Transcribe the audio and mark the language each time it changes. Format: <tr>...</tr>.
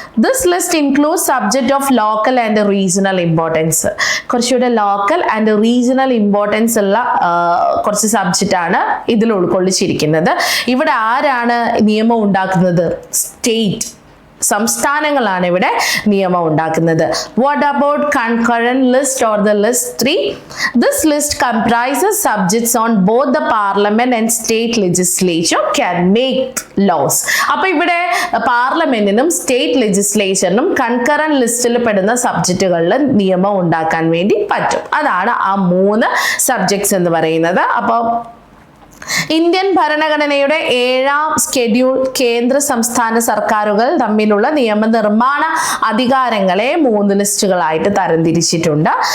<en>This list include subject of local and regional importance.</en> <ml>കുറച്ചുകൂടെ local and regional importance ഉള്ള കുറച്ച് subject ആണ് ഇതിൽ ഉൾക്കൊള്ളിച്ചിരിക്കുന്നത്. ഇവിടെ ആരാണ് നിയമം ഉണ്ടാക്കുന്നത്? സ്റ്റേറ്റ്, സംസ്ഥാനങ്ങളാണ് ഇവിടെ നിയമം ഉണ്ടാക്കുന്നത്.</ml> <en>What about concurrent list or the list 3? This list comprises subjects on both the parliament and state legislature can make laws.</en> <ml>അപ്പോൾ ഇവിടെ പാർലമെന്റിനും സ്റ്റേറ്റ് ലെജിസ്ലേച്ചറിനും കൺകറന്റ് ലിസ്റ്റിൽ പെടുന്ന സബ്ജക്റ്റുകളിൽ നിയമം ഉണ്ടാക്കാൻ വേണ്ടി പറ്റും. അതാണ് ആ 3 സബ്ജക്ട്സ് എന്ന് പറയുന്നത്. അപ്പോൾ ഇന്ത്യൻ ഭരണഘടനയുടെ 7ാം സ്കെഡ്യൂൾ കേന്ദ്ര സംസ്ഥാന സർക്കാരുകൾ തമ്മിലുള്ള നിയമനിർമ്മാണ അധികാരങ്ങളെ 3 ലിസ്റ്റുകളായിട്ട് തരംതിരിച്ചിട്ടുണ്ട്.</ml>